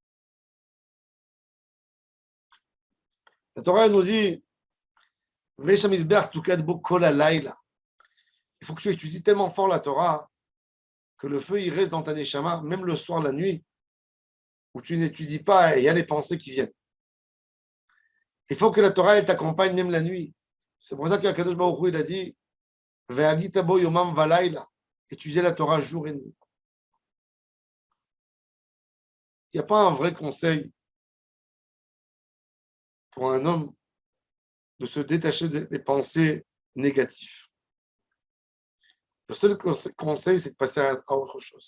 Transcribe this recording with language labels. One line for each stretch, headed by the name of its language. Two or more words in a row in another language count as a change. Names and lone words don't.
French: La Torah nous dit, il faut que tu étudies tellement fort la Torah que le feu il reste dans ta neshama, même le soir, la nuit, où tu n'étudies pas et il y a les pensées qui viennent. Il faut que la Torah elle t'accompagne même la nuit. C'est pour ça qu'
Hebrew: הקדוש ברוך הוא
French: il a dit
Hebrew: והגית בו יומם ולילה,
French: étudier la Torah jour et nuit. Il n'y a pas un vrai conseil pour un homme de se détacher des pensées négatives. Le seul conseil, c'est de passer à autre chose.